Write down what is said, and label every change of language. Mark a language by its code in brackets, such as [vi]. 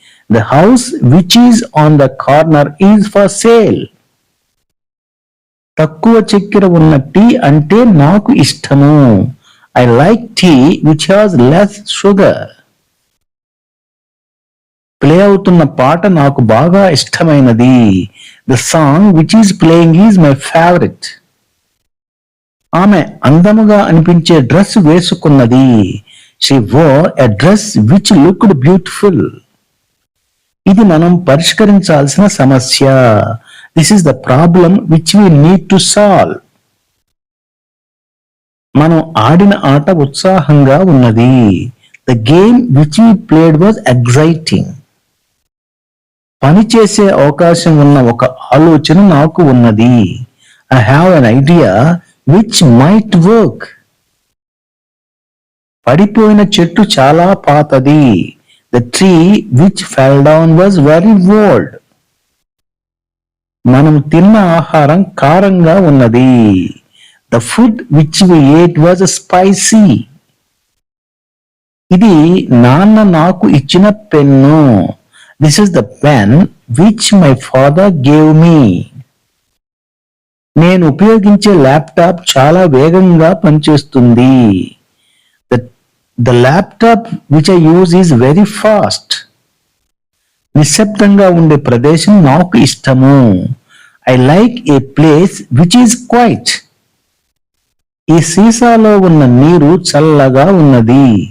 [en] The house which is on the corner is for sale. [te] తక్కువ చక్కెర ఉన్న tea అంటే నాకు ఇష్టము. [en] I like tea which has less sugar. [te] Play అవుతున్న పాట నాకు బాగా ఇష్టమైనది. [en] The song which is playing is my favorite. [te] ఆమె అందముగా అనిపించే డ్రెస్ వేసుకున్నది. [en] She wore a dress which looked beautiful. [te] ఇది మనం పరిష్కరించాల్సిన సమస్య. [en] This is the problem which we need to solve. [te] మనం ఆడిన ఆట ఉత్సాహంగా ఉన్నది. [en] The game which we played was exciting. [te] పనిచేసే అవకాశం ఉన్న ఒక ఆలోచన నాకు ఉన్నది. [en] I have an idea which might work. [te] పడిపోయిన చెట్టు చాలా పాతది. [en] The tree which fell down was very old. [te] మనం తిన్న ఆహారం కారంగా ఉన్నది. [en] The food which we ate was spicy. [te] ఇది నాన్న నాకు ఇచ్చిన pen. [en] This is the pen which my father gave me. [te] నేను ఉపయోగించే ల్యాప్టాప్ చాలా వేగంగా పనిచేస్తుంది. [en] The laptop which I use is very fast. [te] నిశ్శబ్దంగా ఉండే ప్రదేశం నాకు ఇష్టము. [en] I like a place which is quiet. [te] ఈ సీసాలో ఉన్న నీరు చల్లగా ఉన్నది.